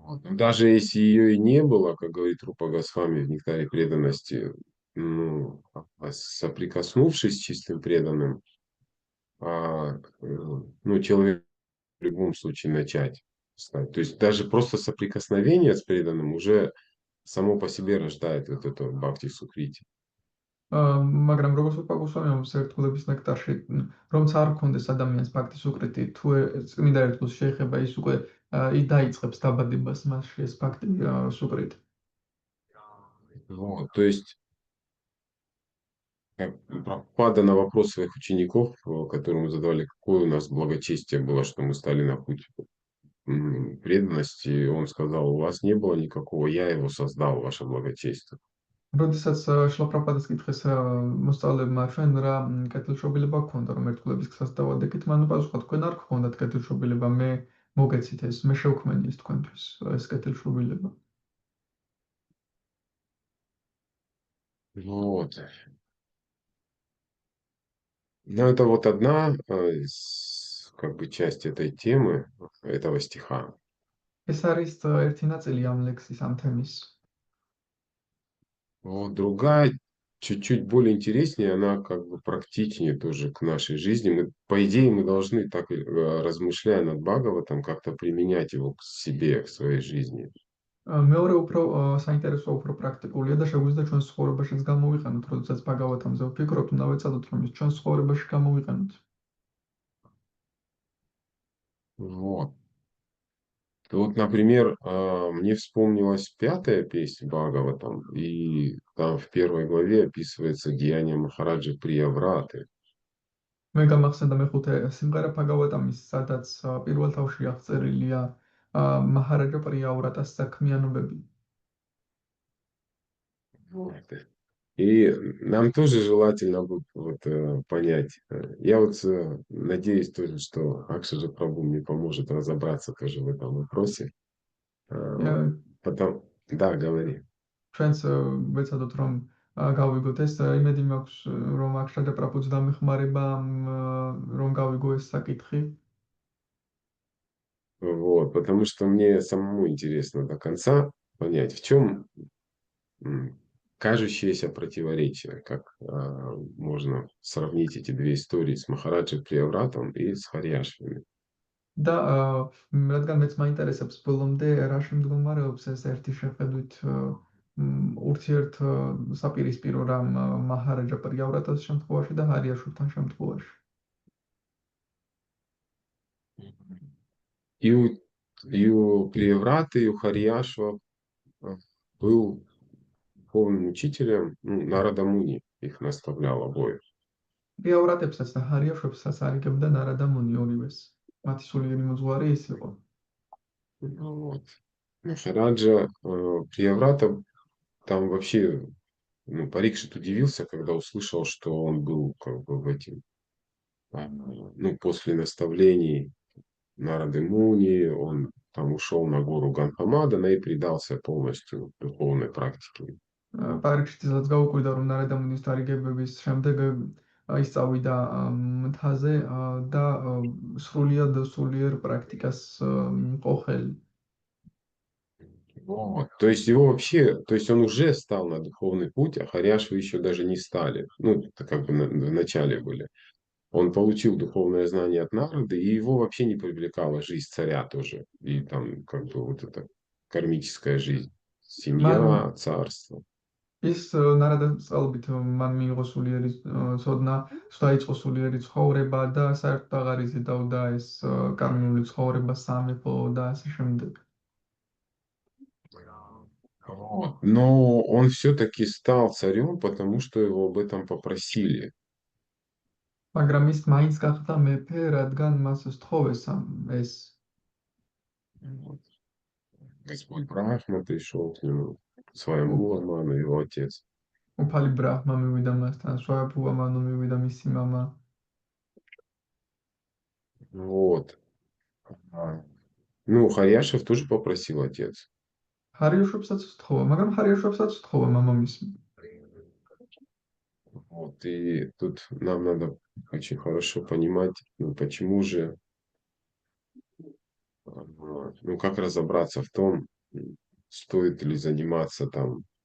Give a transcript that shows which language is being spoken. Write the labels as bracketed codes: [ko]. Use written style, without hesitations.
[ru] Даже если ее и не было, как говорит Рупа Госвами в «Нектаре преданности», ну, соприкоснувшись с чистым преданным, ну, человек в любом случае начать стать. То есть даже просто соприкосновение с преданным уже само по себе рождает вот эту бхакти сукрити. [ka] მაგრამ როგორც ვთქვა გუსვამიამ ერთგულების ნექტარში, რომც არ ქონდეს ადამიანს ფაქტი სუკრიტი, თუ წმინდა ერთგულს შეეხება ის უკვე დაიწყებს დაბადებას მასში ეს ფაქტი სუკრიტი. [ru] Вот, то есть Прабхупада на вопрос своих учеников, которым задавали, какое у нас благочестие было, что мы стали на путь преданности, он сказал, у вас не было никакого, я его создал, ваше благочестие. [ka] როდესაც შრილა პრაბჰუპადას კითხეს მოსწავლეებმა ჩვენ რა კეთილშობილება გქონდა რომ ერთგულების გზას დავადგეთ, მან უპასუხა თქვენ არ გქონდათ კეთილშობილება, მე მოგეცით ეს, მე შევქმენი ეს თქვენთვის ეს კეთილშობილება. [ru] Вот. Ну, это вот одна из, как бы, часть этой темы, этого стиха. [ka] ეს არის ერთი ნაწილი ამ ლექსის, ამ თემის. [ru] Вот другая чуть-чуть более интереснее, она как бы практичнее тоже к нашей жизни. По идее, мы должны так, размышляя над Бхагаватам, как-то применять его к себе, к своей жизни. [ka] მეორე უფრო საინტერესო, უფრო პრაქტიკულია და შეგვიძლია ჩვენს ცხოვრებაშიც გამოვიყენოთ, როდესაც ბაგავათამზე ვფიქრობთ, უნდა ვეცადოთ, რომ ის ჩვენს ცხოვრებაში გამოვიყენოთ. [ru] Вот. Вот, например, мне вспомнилась пятая песня Бхагаватам, и там в первой главе описывается деяние Махараджи Приявраты. [ka] მე გამახსენდა მეხუთე სიმღერა ბაგავატამის, სადაც პირველ თავში აღწერილია მაჰარაჯა პრიავრატას საქმიანობები. [ru] Вот. И нам тоже желательно вот, понять. Я вот надеюсь тоже, что Акшаджа Прабху мне поможет разобраться тоже в этом вопросе. Потом, да, говори. [ka] ჩვენც ვეცადოთ, რომ გავიგოთ ეს, იმედი მაქვს, რომ აქშაჯა პრაბჰუს დამეხმარება, რომ გავიგო ეს საკითხი. [ru] Вот, потому что мне самому интересно до конца понять, в чем кажущееся противоречие, как можно сравнить эти две истории с Махараджи Приявратом и с Харьяшвами. [ka] და რადგან მეც მაინტერესებს ბოლომდე რა შემდგომარეობს ეს ერთი შეხედვით ურთიერთ საპირისპირო რამ მაჰარაჯა პრიავრატას შემთხვევაში და ჰარიაშვილთან შემთხვევაში. [ru] И у Приявраты, и у Харьяшва был духовным учителем, Нарада Муни их наставлял обоих. [ka] პრიავრატებსაც და ჰარიაშვილსაც არიგებდა ნარადა მუნი ორივეს. მათი სულიერი მოძღვარი ის იყო. [ru] Вот. Махараджа Прияврата там вообще, Парикшит удивился, когда услышал, что он был как бы в этим, после наставлений Нарады Муни, он там ушел на гору Ганхамадана и предался полностью духовной практике. [ka] პარიქშიძესაც გაუკვირდა, რომ ნარადა მუნის დარიგებების შემდეგ ის წავიდა მთაზე და სულიერ პრაქტიკას იყო ხელი. [ru] Вот. То есть его вообще, то есть он уже стал на духовный путь, а Харьяшвы еще даже не стали. Это как бы в начале были. Он получил духовное знание от Нарады, и его вообще не привлекала жизнь царя тоже. И там как бы вот эта кармическая жизнь. Семья, царство. [ka] ის ნარადას წყალობით მან მიიღო სულიერი ცოდნა, დაიწყო სულიერი ცხოვრება და საერთოდ აღარ იზიდავდა ეს კარმიული ცხოვრება, სამეფო და ასე შემდეგ. [ru] Вот. Но он все-таки стал царем, потому что его об этом попросили. [ka] მაგრამ ის მაინც გახდა მეფე, რადგან მას სთხოვეს ეს. [ru] Вот. Господь Брахма пришел к нему, своему Аману, его отец. [ka] უფალი ბრაჰმა მივიდა მასთან, სვაიამბუვა მანუ მივიდა მისი მამა. [ru] Вот. Харьяшев тоже попросил отец. [ka] ჰარიაშვილსაც სთხოვა, მაგრამ ჰარიაშვილსაც სთხოვა მამამისი. [ru] Вот. И тут нам надо очень хорошо понимать, почему же, как разобраться в том, стоит ли заниматься там,